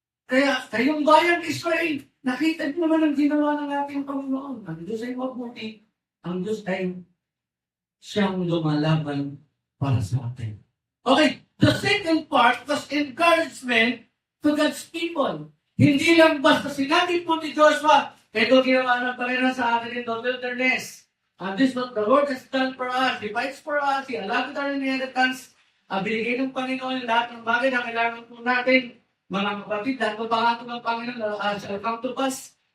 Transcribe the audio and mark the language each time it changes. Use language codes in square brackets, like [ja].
[tl] Kaya kayong bayang Israel, nakita niyo naman ang ginawa ng ating Panginoon. Ang Diyos ay mabuti. Ang Diyos ay siyang lumalaban para sa atin. [en] Okay, the second part was encouragement to God's people. Hindi lang basta sinabi po ni Joshua, ito ginawa ng Panginoon sa atin in the wilderness. And this is what the Lord has done for us. He fights for us. He allotted our inheritance. [tl] Binigay ng Panginoon lahat ng bagay na kailangan po natin. Mga kapatid, lahat ng pangako ng Panginoon shall come to pass.